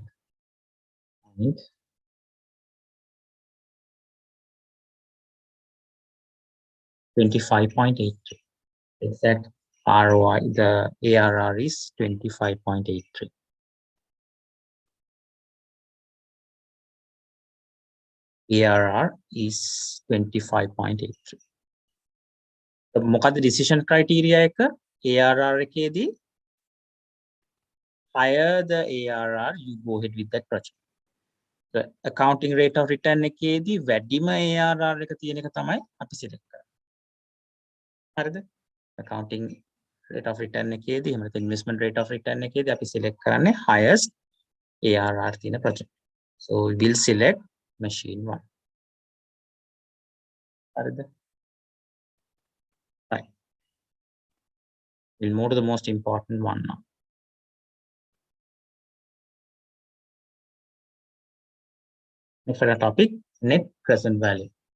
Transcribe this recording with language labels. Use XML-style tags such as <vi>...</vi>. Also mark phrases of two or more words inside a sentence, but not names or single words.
<en>And 25.83. Exact ROI, the ARR is 25.83. ARR is 25.83. මොකද decision criteria එක ARR එකේදී higher the ARR you go ahead with that project. The accounting rate of return</en> <si>එකේදී වැඩිම ARR එක තියෙන එක තමයි අපි select කරන්නේ. හරිද?</si> <en>Accounting rate of return</en> <si>එකේදී එහෙම නැත්නම්</si> <en>investment rate of return</en> <si>එකේදී අපි</si> <en>select කරන්නේ highest ARR තියෙන project. So we will select machine 1.</en> <si>හරිද? Right.</si> <en>We'll move to the most important one now. Next topic, net present value.</en>